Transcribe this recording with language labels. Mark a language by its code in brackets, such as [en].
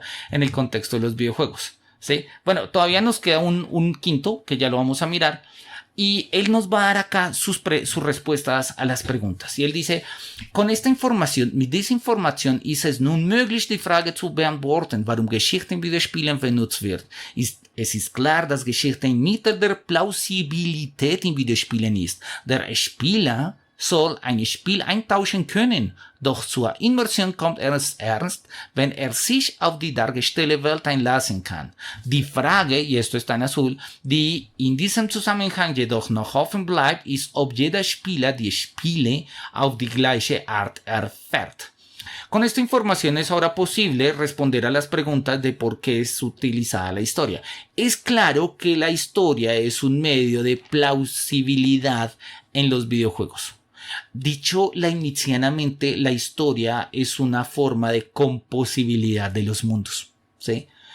[es] En el contexto de los videojuegos, ¿sí? Bueno, todavía nos queda un quinto que ya lo vamos a mirar. Y él nos va a dar acá sus respuestas a las preguntas. Y él dice, con esta información, [de] mit dieser Information ist es nun möglich, die Frage zu beantworten, warum Geschichte in Videospielen benutzt wird. Es ist klar, dass Geschichte ein Mittel der Plausibilität in Videospielen ist. Der Spieler soll ein Spiel eintauschen können, doch zur Immersion kommt es erst, wenn sich auf die dargestellte Welt einlassen kann. Die Frage, [es] y esto está en azul, [de] die in diesem Zusammenhang jedoch noch offen bleibt, ist, ob jeder Spieler die Spiele auf die gleiche Art erfährt. [es] Con esta información es ahora posible responder a las preguntas de por qué es utilizada la historia. Es claro que la historia es un medio de plausibilidad en los videojuegos. Dicho lainicianamente, la historia es una forma de composibilidad de los mundos, ¿sí?